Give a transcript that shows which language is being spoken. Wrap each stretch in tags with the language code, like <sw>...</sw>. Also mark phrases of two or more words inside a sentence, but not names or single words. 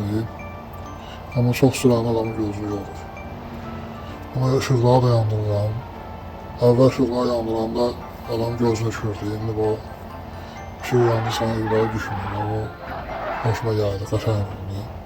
<az>Amma çox sürən adamın gözü yoxdur. Buna ışıqları da yandırıram. Əvvəl ışıqları yandıranda adam gözünü düşürdü. İndi bu ışıq yandı</az> <tr>sana yukarı düşmüyor. Ama hoşuma geldi,</tr> <az>qəşəng oldu.</az>